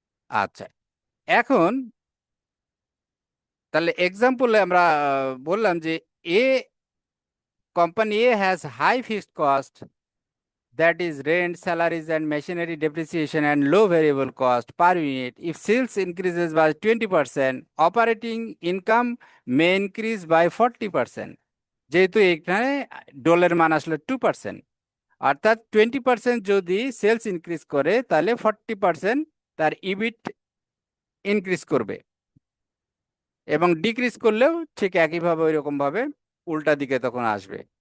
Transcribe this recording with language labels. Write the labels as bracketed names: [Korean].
[Bangla] আচ্ছা, এখন তাহলে এক্সাম্পলে আমরা বললাম যে [English] A company A has high fixed cost, that is rent, salaries and machinery depreciation and low variable cost per unit. If sales increases by 20%, operating income may increase by 40%. [Bangla] যেহেতু এখানে ডলারের মান আসলে 2%, অর্থাৎ 20% যদি সেলস ইনক্রিজ করে তাহলে 40% তার ইবিট ইনক্রিজ করবে, এবং ডিক্রিজ করলেও ঠিক একইভাবে ওই রকম ভাবে উল্টা দিকে তখন আসবে।